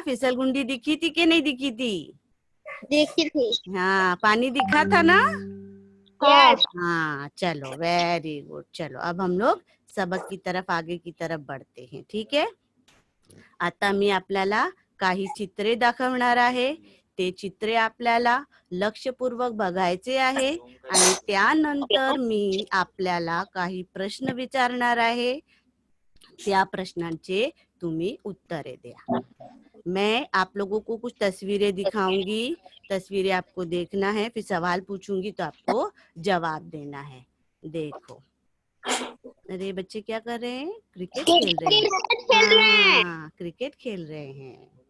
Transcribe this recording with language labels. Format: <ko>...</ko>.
<hi>फिसल गुंडी दिखी थी कि नहीं दिखी थी? देखी थी। हाँ, पानी दिखा था ना?</hi> <en>Yes.</en> <hi>हाँ चलो,</hi> <en>Very good.</en> <hi>चलो अब हम लोग सबक की तरफ, आगे की तरफ बढ़ते हैं। ठीक है,</hi> <mr>आता मी आपल्याला काही चित्रे दाखवणार आहे। ते चित्रे आपल्याला लक्षपूर्वक बघायचे आहे आणि त्यानंतर मी आपल्याला काही प्रश्न विचारणार आहे. त्या प्रश्नांचे तुम्ही उत्तरे द्या.</mr> <hi>मैं आप लोगों को कुछ तस्वीरें दिखाऊंगी, तस्वीरें आपको देखना है, फिर सवाल पूछूंगी तो आपको जवाब देना है. देखो, अरे बच्चे क्या कर रहे हैं? क्रिकेट खेल रहे हैं. हाँ, क्रिकेट खेल रहे हैं.</hi>